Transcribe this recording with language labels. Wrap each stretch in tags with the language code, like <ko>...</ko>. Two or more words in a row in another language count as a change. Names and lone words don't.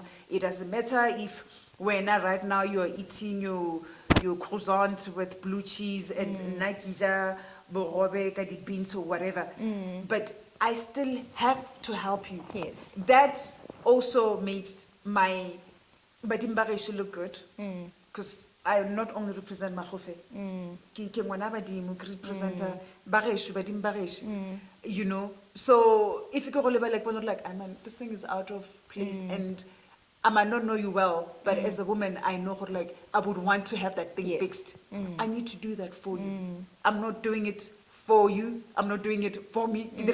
<en>It doesn't matter if right now you're eating your croissant with blue cheese and</en> <nso>nakija, borobe, kadi</nso> <en>beans or whatever. But I still have to help you. Yes. That also makes my Badimbaresh look good. Because I not only represent Makgofe.</en> <nso>Ke ngwana badimo ke representa Bareshu, Badimbaresh.</nso> <en>So if you go like we're not like, this thing is out of place and I might not know you well, but as a woman, I know like I would want to have that thing fixed. I need to do that for you. I'm not doing it for you. I'm not doing it for me.</en>